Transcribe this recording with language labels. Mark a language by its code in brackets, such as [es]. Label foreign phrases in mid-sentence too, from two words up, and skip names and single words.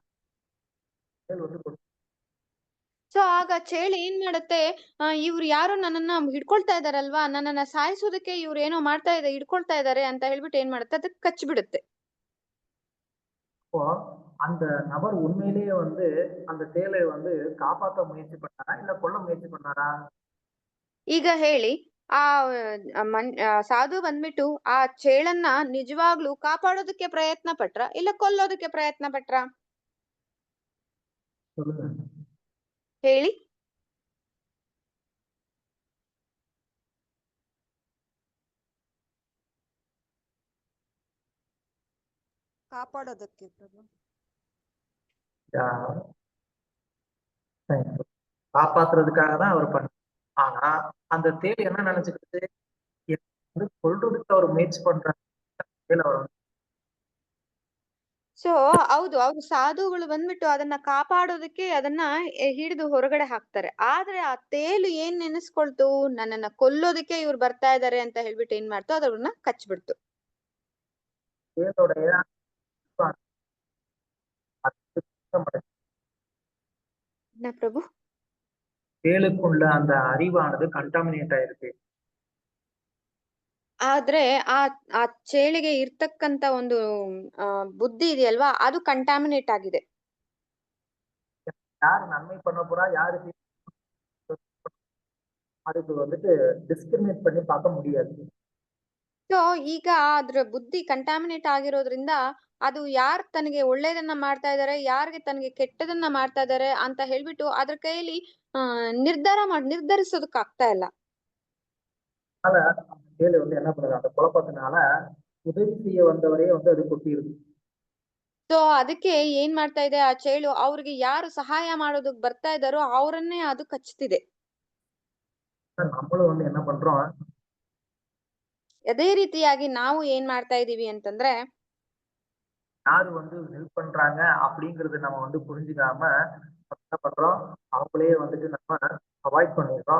[ta] தேல் வந்து [kn] ಸೊ ಆಗ ಚೇಳು ಏನ್ ಮಾಡುತ್ತೆ, ಇವ್ರು ಯಾರೋ ನನ್ನನ್ನ ಹಿಡ್ಕೊಳ್ತಾ ಇದಾರಲ್ವಾ, ನನ್ನನ್ನ ಸಾಯಿಸೋದಕ್ಕೆ ಇವ್ರು ಏನೋ ಹಿಡ್ಕೊಳ್ತಾ ಇದಾರೆ ಅಂತ ಹೇಳ್ಬಿಟ್ಟು ಏನ್ ಮಾಡುತ್ತೆ, ಅದಕ್ಕೆ ಕಚ್ಬಿಡುತ್ತೆ. [ta] அப்போ அந்த நபர் உண்மையிலேயே வந்து அந்த தேலை வந்து காப்பாற்ற முயற்சி பண்ணாரா இல்ல கொல்ல முயற்சி பண்ணாரா? [kn] ಈಗ ಹೇಳಿ, ಆ ಸಾಧು ಬಂದ್ಬಿಟ್ಟು ಆ ಚೇಳನ್ನ ನಿಜವಾಗ್ಲೂ ಕಾಪಾಡೋದಕ್ಕೆ ಪ್ರಯತ್ನ ಪಟ್ರ, ಇಲ್ಲ ಕೊಲ್ಲೋದಕ್ಕೆ ಪ್ರಯತ್ನ ಪಟ್ರ? [ta] சொல்லுங்க. [kn] ಹೇಳಿ. ಕಾಪಾಡೋದಕ್ಕೆ ಪ್ರಭು. [ta] காப்பாத்துறதுக்காக தான் அவர் பண்ண. ஆனா அந்த தேல் என்ன நினைச்சுக்கிட்டு வந்து கொல்றதுக்கு அவர் முயற்சி பண்றாரு. அவர் [kn] ಸೊ ಹೌದು, ಅವ್ರು ಸಾಧುಗಳು ಬಂದ್ಬಿಟ್ಟು ಅದನ್ನ ಕಾಪಾಡೋದಕ್ಕೆ ಅದನ್ನ ಹಿಡಿದು ಹೊರಗಡೆ ಹಾಕ್ತಾರೆ. ಆದ್ರೆ ಆ ತೇಲು ಏನ್ ನೆನೆಸ್ಕೊಳ್ತು, ನನ್ನನ್ನ ಕೊಲ್ಲೋದಕ್ಕೆ ಇವ್ರು ಬರ್ತಾ ಇದಾರೆ ಅಂತ ಹೇಳ್ಬಿಟ್ಟು ಏನ್ ಮಾಡ್ತು, ಅದನ್ನ ಕಚ್ಬಿಡ್ತು. [ta] தேலோடைய என்ன பிரಭು? தேலுக்குள்ள அந்த அறிவானது கண்டாமினேட் ஆயிருக்கு. [kn] ಆದ್ರೆ ಆ ಚೇಳಿಗೆ ಇರ್ತಕ್ಕಂತ ಒಂದು ಬುದ್ಧಿ ಇದೆಯಲ್ವಾ, ಅದು ಕಂಟಾಮಿನೇಟ್ ಆಗಿದೆ. [ta] யாரு நன்மை பண்ண போறா, யாரு அதுக்கு வந்துட்டு டிஸ்கிரிமினேட் பண்ணி பார்க்க முடியாது. [kn] ಸೊ ಈಗ ಅದ್ರ ಬುದ್ಧಿ ಕಂಟಾಮಿನೇಟ್ ಆಗಿರೋದ್ರಿಂದ ಅದು ಯಾರ್ ತನಗೆ ಒಳ್ಳೇದನ್ನ ಮಾಡ್ತಾ ಇದಾರೆ, ಯಾರಿಗೆ ತನಗೆ ಕೆಟ್ಟದನ್ನ ಮಾಡ್ತಾ ಇದಾರೆ ಅಂತ ಹೇಳ್ಬಿಟ್ಟು ಅದ್ರ ಕೈಯಲ್ಲಿ ನಿರ್ಧರಿಸೋದಕ್ ಆಗ್ತಾ ಇಲ್ಲ. [ta] அதனால அந்த தேலை வந்து என்ன பண்ணுது, அந்த குழப்பத்தினால உதவி செய்ய வந்தவரே வந்து அது கொட்டிடுது. [kn] ಸೊ ಅದಕ್ಕೆ ಏನ್ ಮಾಡ್ತಾ ಇದೆ, ಆ ಚೇಳು ಅವ್ರಿಗೆ ಯಾರು ಸಹಾಯ ಮಾಡೋದಕ್ ಬರ್ತಾ ಇದಾರೋ ಅವರನ್ನೇ ಅದು ಕಚ್ತಿದೆ. [ta] நம்மளும் வந்து என்ன பண்றோம், [kn] ಅದೇ ರೀತಿಯಾಗಿ ನಾವು ಏನ್ ಮಾಡ್ತಾ ಇದೀವಿ ಅಂತಂದ್ರೆ, [ta] யாரு வந்து ஹெல்ப் பண்றாங்க அப்படிங்கறது நம்ம வந்து புரிஞ்சுக்காம என்ன பண்றோம், அவங்களே வந்துட்டு நம்ம அவாய்ட் பண்ணிடுறோம்.